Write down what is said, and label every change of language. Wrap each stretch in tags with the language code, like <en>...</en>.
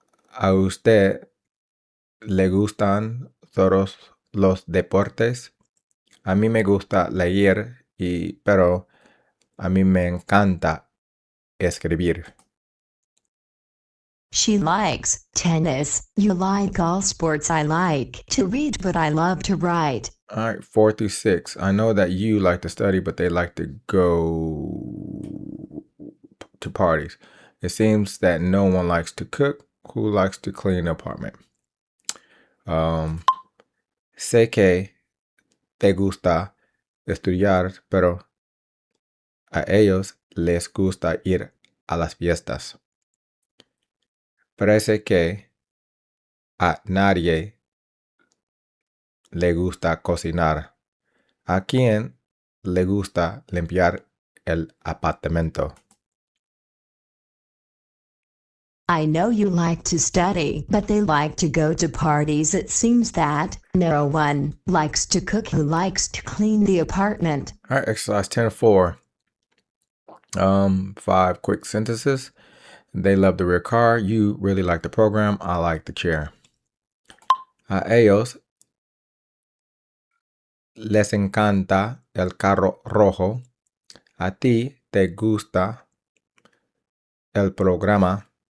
<es>A usted le gustan todos los deportes. A mí me gusta leer, pero a mí me encanta escribir.</es> <en>She likes tennis. You like all sports. I like to read, but I love to write. All right, 4 through 6. I know that you like to study, but they like to go to parties. It seems that no one likes to cook. Who likes to clean the apartment?</en> <es>Sé que te gusta estudiar, pero a ellos les gusta ir a las fiestas. Parece que a nadie le gusta cocinar. ¿A quién le gusta limpiar el apartamento?</es> <en>I know you like to study, but they like to go to parties. It seems that no one likes to cook who likes to clean the apartment. All right, exercise 10-4. 5 quick sentences. They love the red car. You really like the program. I like the chair.</en> <es>A ellos les encanta el carro rojo. A ti te gusta el programa.</es>